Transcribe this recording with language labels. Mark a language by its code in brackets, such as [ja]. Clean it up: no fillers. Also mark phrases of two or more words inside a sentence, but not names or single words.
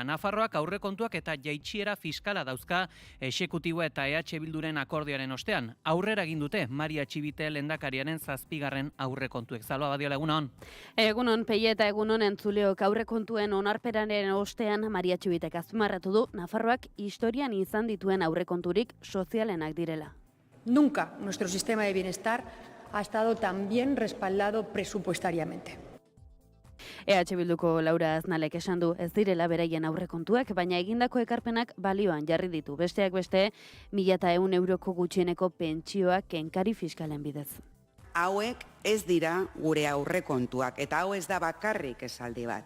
[eu] Nafarroak aurrekontuak eta jaitsiera fiskala dauzka exekutibo eta EH Bilduren akordioaren ostean. Aurrera egin dute Maria Txibite lehendakariaren 7. aurrekontuek. Zalba Badiola, egunon. Egunon, Pei eta egunon entzuleok aurrekontuen onarpenaren ostean Maria Txibitek azpimarratu du Nafarroak historian izan dituen aurrekonturik sozialenak direla. [es] Nunca nuestro sistema de bienestar ha estado tan bien respaldado presupuestariamente. [eu] EH Bilduko Laura Aznalek esan du ez direla beraien aurrekontuak, baina egindako ekarpenak balioan jarri ditu. Besteak beste, 1.100 euroko gutxieneko pentsioak kenkari fiskalen bidez. Hauek ez dira gure aurrekontuak, eta hau ez da bakarrik esaldi bat.